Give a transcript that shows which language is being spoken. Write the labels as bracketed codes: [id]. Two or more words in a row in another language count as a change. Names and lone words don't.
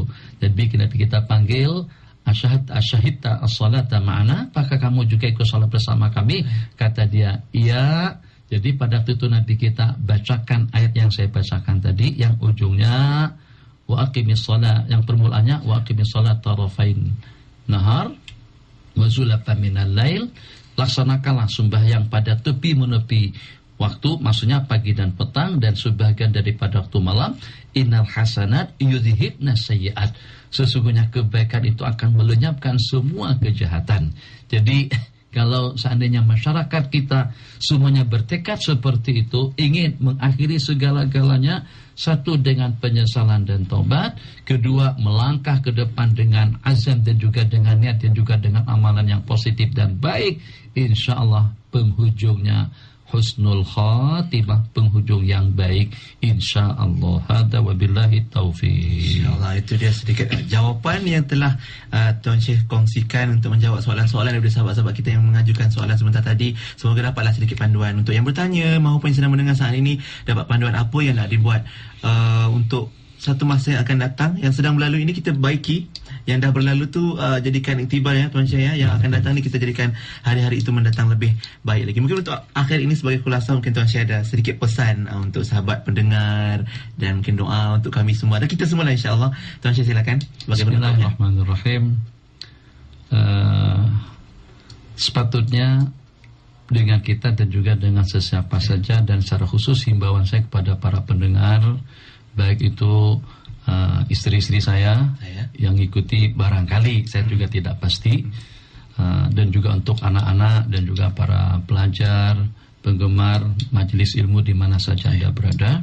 [id] Nabi kita panggil, [ar] أشهدت الصلاة معنا, [id] apakah kamu juga ikut salat bersama kami? Kata dia, iya. Jadi pada waktu itu Nabi kita bacakan ayat yang saya bacakan tadi, yang ujungnya [ar] وأقم الصلاة, [id] yang permulaannya [ar] وأقم الصلاة طرفي النهار وزلفا من الليل. [id] Laksanakanlah sembahyang pada tepi menepi waktu, maksudnya pagi dan petang dan sebagian daripada waktu malam. [ar] إن الحسنات يذهبن السيئات. [id] Sesungguhnya kebaikan itu akan melenyapkan semua kejahatan. Jadi kalau seandainya masyarakat kita semuanya bertekad seperti itu, ingin mengakhiri segala-galanya, satu dengan penyesalan dan taubat, kedua melangkah ke depan dengan azam dan juga dengan niat dan juga dengan amalan yang positif dan baik, [ar] إن شاء الله [id] penghujungnya [ar] حسن الخاتمة, [id] penghujung yang baik insyaallah. [ar] هذا وبالله التوفيق. [ms] InsyaAllah, itu dia sedikit jawapan yang telah Tuan Syekh kongsikan untuk menjawab soalan-soalan daripada sahabat-sahabat kita yang mengajukan soalan sebentar tadi. Semoga dapatlah sedikit panduan untuk yang bertanya maupun yang sedang mendengar saat ini, dapat panduan apa yang nak dibuat untuk satu masa yang akan datang yang sedang berlalu ini. Kita baiki yang dah berlalu tu, jadikan iktibar ya Tuan Syekh ya. Yang akan datang ni kita jadikan hari-hari itu mendatang lebih baik lagi. Mungkin untuk akhir ini sebagai khulasa, mungkin Tuan Syekh ada sedikit pesan untuk sahabat pendengar dan mungkin doa untuk kami semua dan kita semua lah insya-Allah. Tuan Syekh silakan. [ar] بسم الله الرحمن الرحيم. [id] Sepatutnya dengan kita dan juga dengan sesiapa saja, dan secara khusus himbauan saya kepada para pendengar, baik itu istri-istri saya yang ikuti barangkali, saya juga tidak pasti, dan juga untuk anak-anak dan juga para pelajar, penggemar majelis ilmu di mana saja Anda berada.